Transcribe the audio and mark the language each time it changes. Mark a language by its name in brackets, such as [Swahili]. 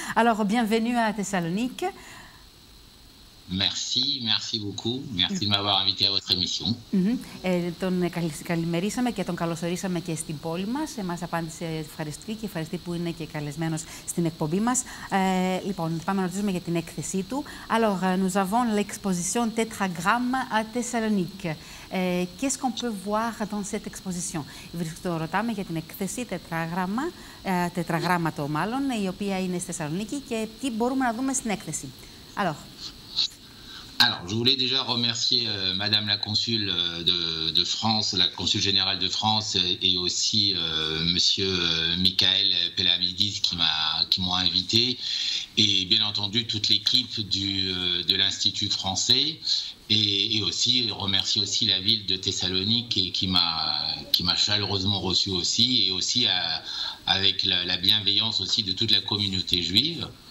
[French] Alors, bienvenue à Thessalonique. Merci beaucoup. Merci de m'avoir invité à votre émission. [Greek] Τον καλημερίσαμε και τον καλωσορίσαμε και στην πόλη μας. Μας απάντησε ευχαριστή και ευχαριστή που είναι και καλεσμένος στην εκπομπή μας. Λοιπόν, πάμε να ρωτήσουμε για την έκθεσή του. [French] Alors, nous avons l'exposition Tétragramme à Thessalonique. Qu'est-ce qu'on peut voir dans cette exposition? [Greek] Ρωτάμε για την έκθεση τετραγράμματο μάλλον, η οποία είναι στη Θεσσαλονίκη και τι μπορούμε να δούμε στην έκθεση. [French] Alors, je voulais déjà remercier Madame la Consule de France, la Consule Générale de France, et aussi Monsieur Michael Pelamidis qui m'ont invité, et bien entendu toute l'équipe de l'Institut français, et aussi remercier aussi la ville de Thessalonique qui m'a chaleureusement reçu aussi, et aussi avec la bienveillance aussi de toute la communauté juive.